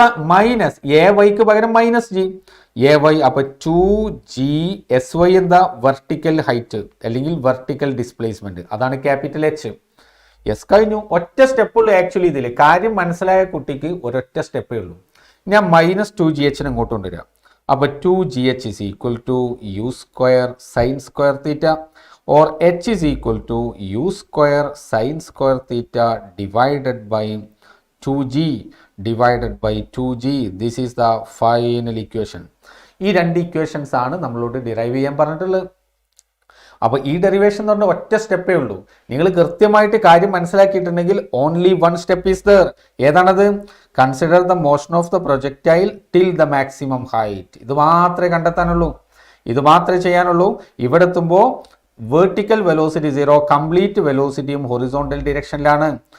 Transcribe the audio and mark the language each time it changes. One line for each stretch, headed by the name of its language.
Malayalam: Minus A വൈക്ക് പകരം minus G A Y. അപ്പൊ 2GSY എന്താ വെർട്ടിക്കൽ ഹൈറ്റ് അല്ലെങ്കിൽ വെർട്ടിക്കൽ ഡിസ്പ്ലേസ്മെന്റ്, അതാണ് ക്യാപിറ്റൽ എച്ച്. യെസ്, കഴിഞ്ഞു. ഒറ്റ സ്റ്റെപ്പ് ഉള്ളൂ ആക്ച്വലി ഇതിൽ. കാര്യം മനസ്സിലായ കുട്ടിക്ക് ഒരൊറ്റ സ്റ്റെപ്പേ ഉള്ളൂ. ഞാൻ -2GH ഇങ്ങോട്ട് കൊണ്ടുവരാം.
English: അപ്പൊ 2GH is equal to U square sin square theta or H is equal to U square sin square theta divided by 2G divided by 2G. This is the final equation.
Malayalam: ഈ രണ്ട് equations ആണ് നമ്മളോട് derive ചെയ്യാൻ പറഞ്ഞിട്ടുള്ളത്. അപ്പോൾ ഈ derivation എന്ന് പറഞ്ഞാൽ ഒറ്റ സ്റ്റെപ്പേ ഉള്ളൂ. നിങ്ങൾ കൃത്യമായിട്ട് കാര്യം മനസ്സിലാക്കിയിട്ടുണ്ടെങ്കിൽ
English: Only one step is there.
Malayalam: ഏതാണത്?
English: Consider the motion of the projectile till the maximum height.
Malayalam: ഇത് മാത്രമേ കണ്ടെത്താനുള്ളൂ, ഇത് മാത്രമേ ചെയ്യാനുള്ളൂ. ഇവിടെ എത്തുമ്പോൾ വെർട്ടിക്കൽ വെലോസിറ്റി 0, കംപ്ലീറ്റ് വെലോസിറ്റിയും ഹൊറിസോണ്ടൽ ഡിറക്ഷനിലാണ്.